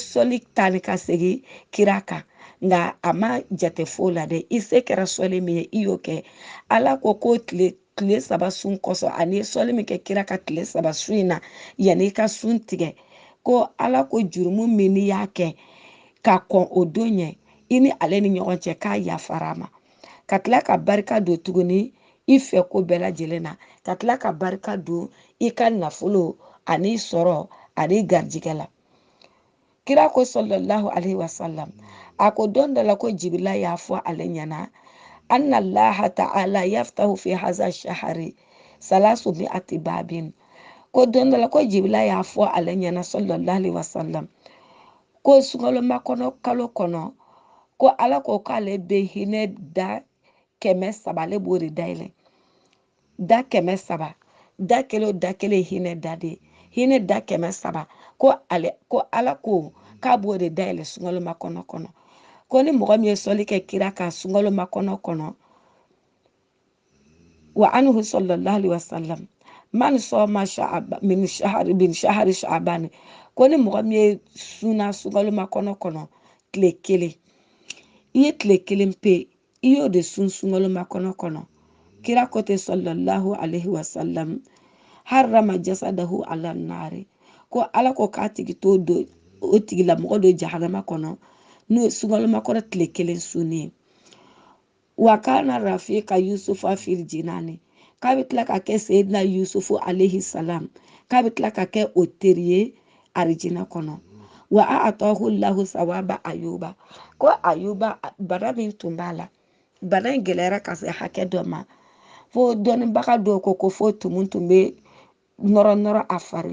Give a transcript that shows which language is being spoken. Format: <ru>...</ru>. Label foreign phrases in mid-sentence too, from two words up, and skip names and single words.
<bm>sɔli tani ka segin kira kan nka a ma jate foyi la dɛ i se kɛra sɔli min ye i y'o kɛ ala ko tile 3 sun kɔsɔn ani ye sɔli min kɛ kira ka tile 3 sun in na yanni i ka sun tigɛ ko ala ko jurumu min n'i y'a kɛ ka kɔn o don ɲɛ i ni ale ni ɲɔgɔn cɛ k'a yafara ma ka tila ka barika don tuguni i fɛ ko bɛɛ lajɛlen na ka tila ka barika don i ka nafolo ani sɔrɔ ani garijigɛ la kira ko</bm> <ar>صلى الله عليه وسلم</ar> <bm>a ko don dɔ la ko jibila y'a fɔ ale ɲɛna</bm> <ar>أن الله تعالى يفتح في هذا الشهر ثلاث مائة باب</ar> <bm>ko don dɔ la ko jibila y'a fɔ ale ɲɛna</bm> <ar>صلى الله عليه وسلم</ar> <bm>ko sungaloma kɔnɔ kalo kɔnɔ ko ala ko k'ale bɛ hinɛ da 300 ale b'o de dayɛlɛ da 300 da kelen o da kelen hinɛ da de hinɛ da 300 ko ala ko k'a b'o de dayɛlɛ sungaloma kɔnɔ ko ni mɔgɔ min ye sɔli kɛ kira kan sungaloma kɔnɔ</bm> <ar>وعنه صلى الله عليه وسلم من صام من شهر شعبان</ar> <bm>ko ni mɔgɔ min ye suna sungaloma kɔnɔ tile 1 i ye tile 1 pe i y'o de sun sungaloma kɔnɔ kira ko te</bm> <ar>صلى الله عليه وسلم حرم جسده على النار</ar> <bm>ko ala ko k'a tigi to do o tigi la mɔgɔ do jahanama kɔnɔ n'o sungaloma kɔnɔ tile 1 sunni</bm> <ar>وكان رفيق يوسف في الجنان</ar> <bm>k'a bɛ tila ka kɛ seyidina yusufu</bm> <ar>عليه السلام</ar> <bm>k'a bɛ tila ka kɛ o teri ye arijinɛ kɔnɔ</bm> <ar>وأعطاه له ثواب أيوب</ar> <bm>ko ayuba bana min tun b'a la bana in gɛlɛyara ka se hakɛ dɔ ma fo dɔnnibaga dɔw ko fo tumu tun bɛ nɔrɔ a fari</bm>